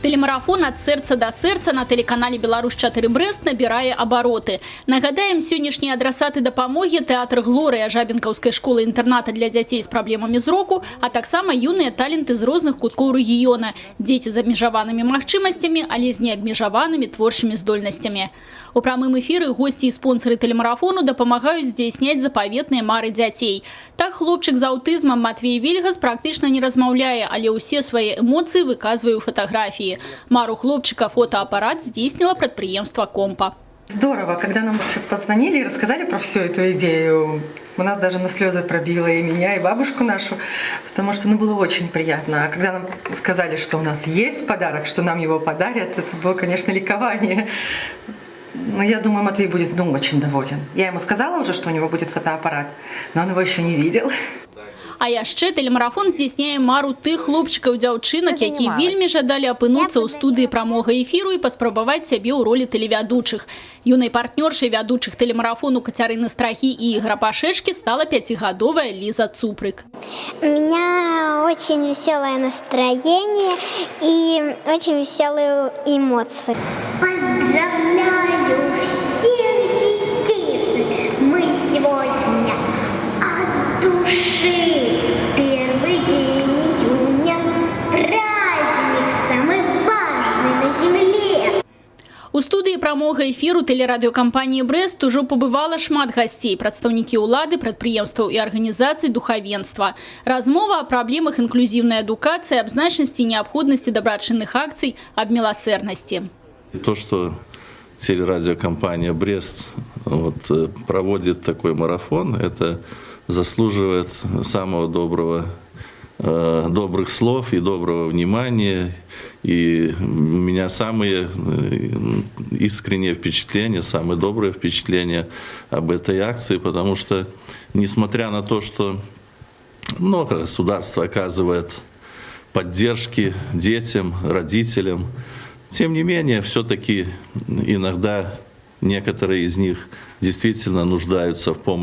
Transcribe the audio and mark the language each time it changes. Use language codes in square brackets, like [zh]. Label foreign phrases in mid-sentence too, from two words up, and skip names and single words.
[ru] Телемарафон «От сердца до сердца» на телеканале «Беларусь-4 Брест» набирае обороты. [be] Нагадаем, сённяшнія адрасаты дапамогі тэатр «Глорыя» Жабінкаўскай школы-інтэрната для дзяцей з праблемамі зроку, а таксама юныя таленты з розных куткоў рэгіёна. Дзеці з абмежаванымі магчымасцямі, але з неабмежаванымі творчымі здольнасцямі. У прамым эфіры госці і спонсары телемарафону дапамагаюць здзяйсняць запаветныя мары дзяцей. Так хлопчык з аўтызмам Матвей Вільгас практычна не размаўляе, але ўсе свае эмоцыі выказвае ў фатаграфіі. Мару хлопчика фотоаппарат здійснила предприемство «Компа». [ru] Здорово, когда нам позвонили и рассказали про всю эту идею. У нас даже на слезы пробило и меня, и бабушку нашу, потому что было очень приятно. А когда нам сказали, что у нас есть подарок, что нам его подарят, это было, конечно, ликование. Но я думаю, Матвей будет очень доволен. Я ему сказала уже, что у него будет фотоаппарат, но он его еще не видел. [be] А яшчэ телемарафон здзяйсняе мару тых хлопчыкаў і дзяўчынак, якія вельмі жадалі апынуцца ў студыі прамога эфіру і паспрабаваць сябе ў ролі тэлевядучых. Юнай партнёршай вядучых телемарафону Кацярыны Страхі і Ігора Пашэчкі стала 5-гадовая Лиза Цупрык. [ru] У меня очень веселое настроение и очень веселые эмоции. Поздравляю всех детишек! Мы сегодня от души. Первый день июня. Праздник самый важный на земле. [be] У студыі прамога эфіру тэлерадыёкампаніі «Брест» ужо пабывала шмат гасцей, прадстаўнікі ўлады, прадпрыемстваў і арганізацый духавенства. Размова о праблемах инклюзивной адукацыі, аб значнасці і неабходнасці дабрачынных акцый, аб міласэрнасці. [ru] То, что телерадиокомпания «Брест» проводит такой марафон, это заслуживает самого добрых слов и доброго внимания. И у меня самые искренние впечатления, самые добрые впечатления об этой акции, потому что, несмотря на то, что много государство оказывает поддержки детям, родителям, тем не менее, все-таки иногда некоторые из них действительно нуждаются в помощи.